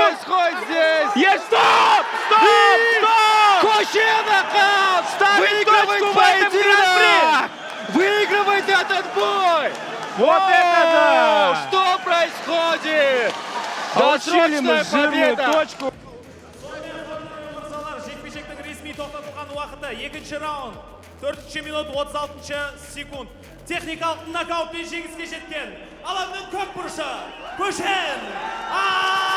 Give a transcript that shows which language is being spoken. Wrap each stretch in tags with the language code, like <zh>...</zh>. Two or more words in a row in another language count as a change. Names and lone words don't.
<ru>происходит здесь? Есть стоп! Стоп! И Стоп! Кушен Ахан Ставит выигрывает точку в этом поединок! Выигрывает этот бой! Вот это да! Что происходит? Получили мы Досрочная жирную победа! точку.</ru> <kk>Мырзалар, жекпе-жектің ресми тоқтатылған уақыты 2-ші раунд, 4 минут 36 секунд. Техникалық нокаутпен жеңіске жеткен алаңның көк бұрышы Кушен</kk>